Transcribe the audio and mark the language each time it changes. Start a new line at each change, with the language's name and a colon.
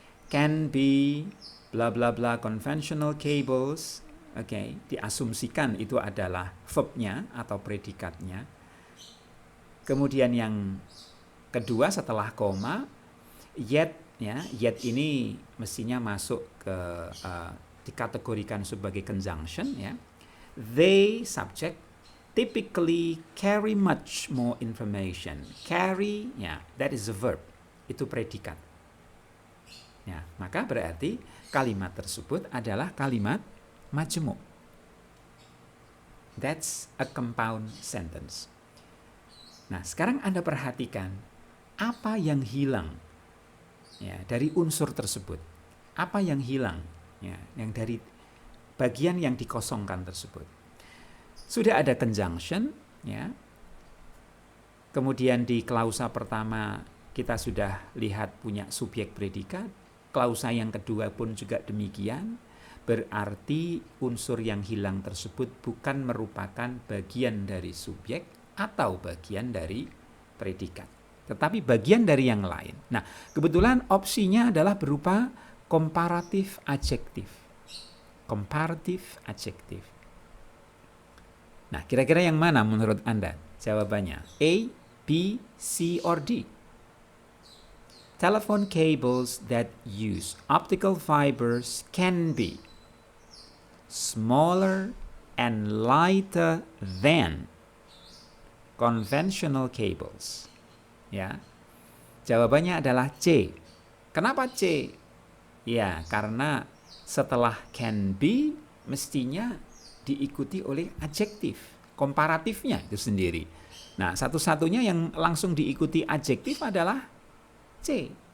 English: Can be bla bla bla conventional cables,
Indonesian: oke, diasumsikan itu adalah verbnya atau predikatnya. Kemudian yang kedua setelah koma, yet, ya, yet ini mestinya masuk ke dikategorikan sebagai conjunction, ya.
English: They subject typically carry much more information. Carry, ya, that is a verb,
Indonesian: itu predikat. Ya, maka berarti kalimat tersebut adalah kalimat majmuk.
English: That's a compound sentence.
Indonesian: Nah, sekarang Anda perhatikan apa yang hilang, ya, dari unsur tersebut. Apa yang hilang, ya, yang dari bagian yang dikosongkan tersebut. Sudah ada conjunction, ya. Kemudian di klausa pertama kita sudah lihat punya subjek predikat. Klausa yang kedua pun juga demikian, berarti unsur yang hilang tersebut bukan merupakan bagian dari subjek atau bagian dari predikat, tetapi bagian dari yang lain. Nah, kebetulan opsinya adalah berupa komparatif adjektif. Komparatif adjektif. Nah, kira-kira yang mana menurut Anda jawabannya?
English: A, B, C, or D? Telephone cables that use optical fibers can be smaller and lighter than conventional cables.
Indonesian: Ya. Jawabannya adalah C. Kenapa C? Ya, karena setelah can be mestinya diikuti oleh adjektif, komparatifnya itu sendiri. Nah, satu-satunya yang langsung diikuti adjektif adalah C.